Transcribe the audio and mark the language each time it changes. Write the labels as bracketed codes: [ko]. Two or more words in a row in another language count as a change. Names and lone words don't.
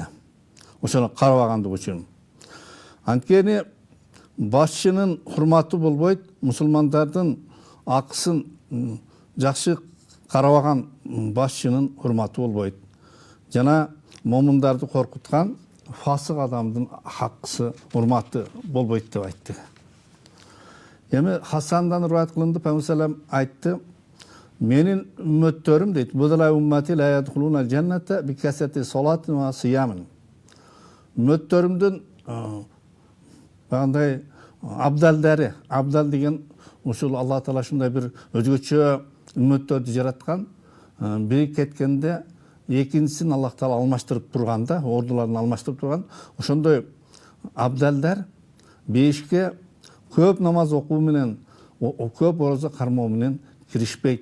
[ky] Ошону карабагандык үчүн. Анткени башчынын урматы болбойт, мусулмандардын акысын жакшы карабаган башчынын урматы болбойт. Жана момундарды коркуткан фасык адамдын акысы, урматы болбойт деп айтты. Эми Хасандан риваят кылынды, Пайгамбар айтты, менин үммөттөрүм дейт, [ar] بدلاء أمتي لا يدخلون الجنة بكثرة صلاة وصيام. [ky] Үммөттөрүмдүн багандай абдалдары, абдал деген ушул Алла Таала ушундай бир өзгөчө үммөттөрдү жараткан, бири кеткенде экинчисин Аллах Таала алмаштырып турганда, ордуларын алмаштырып турган, ошондой абдалдар бешке көп намаз окуу менен, көп ораза кармоо менен киришпейт.